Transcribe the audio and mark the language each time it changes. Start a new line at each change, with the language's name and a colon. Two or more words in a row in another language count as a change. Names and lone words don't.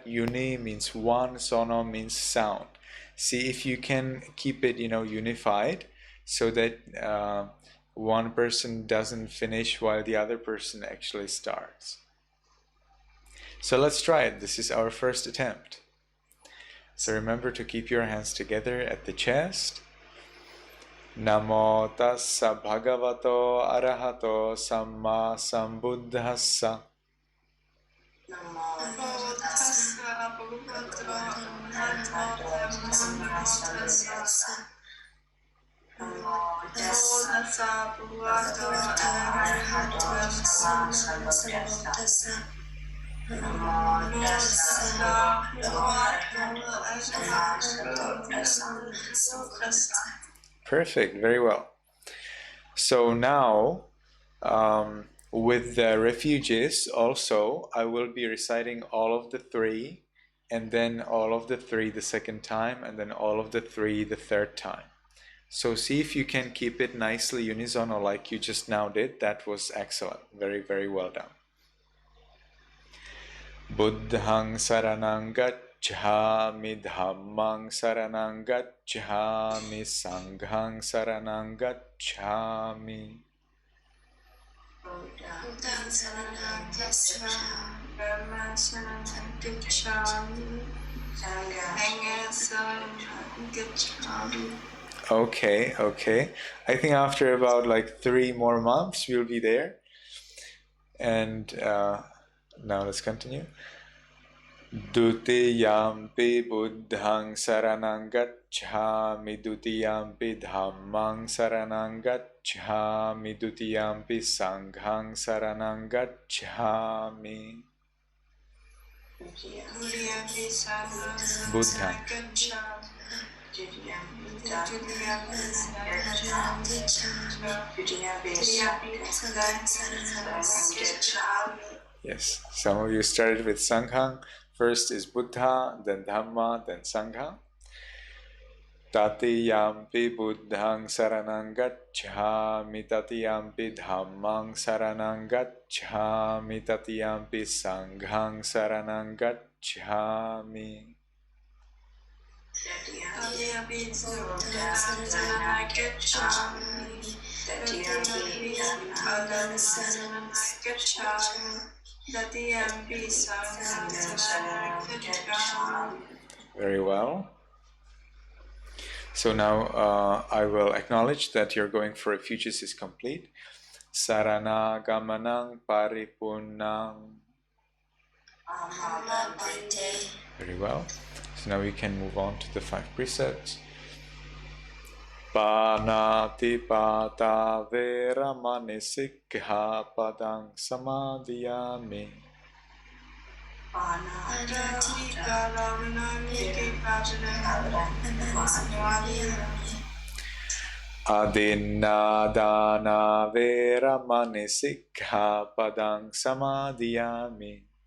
English: Uni means one, sono means sound. See if you can keep it, unified, so that one person doesn't finish while the other person actually starts. So let's try it. This is our first attempt. So remember to keep your hands together at the chest.
Pali: Namo tassa bhagavato arahato samma sambuddhassa. Namo tassa bhagavato arahato samma sambuddhassa. Namo tassa bhagavato arahato samma sambuddhassa. Namo tassa bhagavato arahato samma sambuddhassa.
English: Perfect, very well. So now, with the refuges also, I will be reciting all of the 3, and then all of the 3 the second time, and then all of the 3 the third time. So see if you can keep it nicely unisono like you just now did. That was excellent. Very, very well done.
Pali: Buddhang saranang gacchami, dhammang saranang gacchami, sanghang saranang gacchami. Buddhang saranang gacchami, dhammang saranang gacchami, sanghang saranang gacchami.
English: Okay. I think after about like 3 more months we'll be there. And now let's continue.
Pali: Dutiyampi buddhang saranang gacchami, dutiyampi dhammang saranang gacchami, dutiyampi sanghang saranang gacchami. Buddhang.
English: Yes, some of you started with Sanghang. First is Buddha, then Dhamma, then Sangha.
Pali: Tatiyampi buddhang saranang gacchami, tatiyampi dhammang saranang gacchami, tatiyampi sanghang saranang gacchami. Tatiyampi buddhang saranang gacchami, tatiyampi dhammang saranang gacchami.
English: Very well. So now I will acknowledge that your going for refuges is complete.
Pali: Sarana gamanang paripunnang.
English: Very well. So now we can move on to the 5 precepts.
Pali: Panatipata veramani sikkhapadang samadhiyami. Adinadana veramani sikkhapadang samadhiyami.